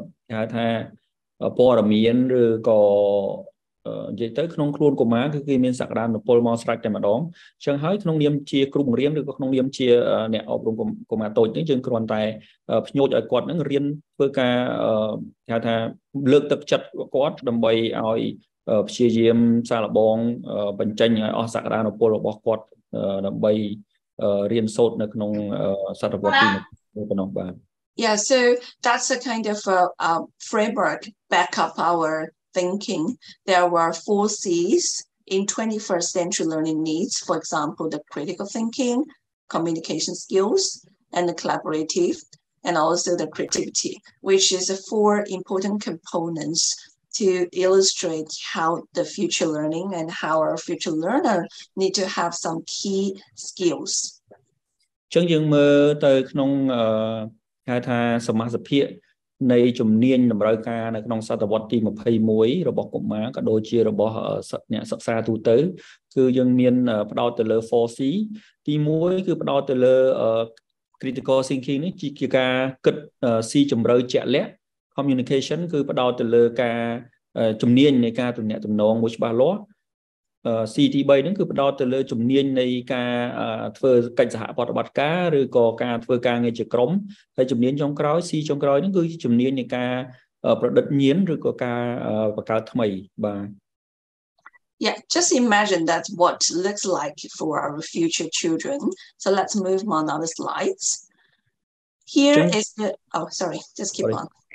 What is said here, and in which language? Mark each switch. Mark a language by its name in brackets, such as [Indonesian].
[Khmer] គេហៅថាព័ត៌មានឬក៏និយាយទៅក្នុងខ្លួនកុមារគឺគេមានសក្តានុពលមកស្រេចតែម្ដងអញ្ចឹងហើយក្នុងនាមជាគ្រូបង្រៀនឬក៏ក្នុងនាមជាអ្នកអប់រំកុមារតូចនេះយើងគ្រាន់តែភ្ញូចឲ្យគាត់នឹងរៀនធ្វើការគេហៅថាលើកទឹកចិត្តគាត់ដើម្បីឲ្យព្យាយាមសាកល្បងបញ្ចេញឲ្យអស់សក្តានុពលរបស់គាត់ដើម្បីរៀนសូត្រនៅក្នុងសតវត្សទី1ប៉ុណ្ណោះបាទ [English] Yeah, so that's a kind of framework back up our thinking. There were 4 C's in 21st century learning needs. For example, the critical thinking, communication skills, and the collaborative, and also the creativity, which is the 4 important components to illustrate how the future learning and how our future learner need to have some key skills. [Khmer] ចឹងយើងមើលទៅក្នុងហៅថាសមាសភាគនៃជំនាញតម្រូវការនៅក្នុងសតវត្សទី21របស់កុមារក៏ដូចជារបស់អ្នកសិក្សាទូទៅគឺយើងមានផ្ដោតទៅលើ 4C ទី1គឺផ្ដោតទៅលើ critical thinking នេះជាការគិតស៊ីជម្រៅជាក់លាក់ communication គឺផ្ដោតទៅលើការជំនាញនៃការទំនាក់ទំនងមួយច្បាស់លាស់ C ទី3ហ្នឹងគឺផ្ដោតទៅលើជំនាញនៃការធ្វើកិច្ចសហប្រតិបត្តិការឬក៏ការធ្វើការងារជាក្រុមហើយជំនាញចុងក្រោយ C ចុងក្រោយហ្នឹងគឺជាជំនាញនៃការប្រឌិតញៀនឬក៏ការបង្កើតថ្មីបាទ [English] Yeah, just imagine that's what looks like for our future children. So let's move on other slides. Here is the sorry, just keep on.